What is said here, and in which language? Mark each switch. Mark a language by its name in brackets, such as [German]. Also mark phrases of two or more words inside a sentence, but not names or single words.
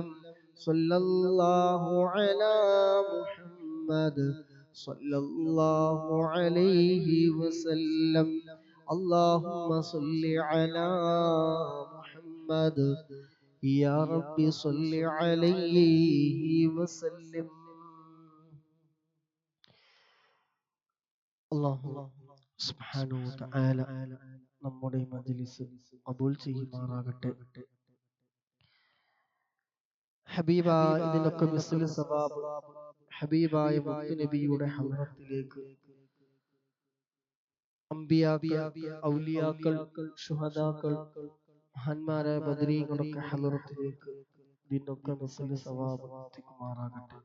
[Arabic] صلى الله على محمد صلى الله عليه وسلم. اللهم صل على محمد يا رب صل عليه وسلم. الله سبحانه وتعالى [Malayalam] നമ്മുടെ മജ്ലിസ് ഖബൂൽ ചെയ്യുമാറാകട്ടെ. ഹബീബായ ഇതിനൊക്കെ [Arabic] مثل ثواب [Malayalam] ഹബീബായ മുത്ത് നബിയുടെ ഹളറത്തിലേക്ക് അമ്പിയാക്കൾ, ഔലിയാക്കൾ, ശുഹദാക്കൾ, മഹാന്മാരായ ബദരീങ്ങളൊക്കെ ഹളറത്തിലേക്ക് ഇതിനൊക്കെ [Arabic] مثل ثواب [Malayalam] എത്തിക്കുമാറാകട്ടെ.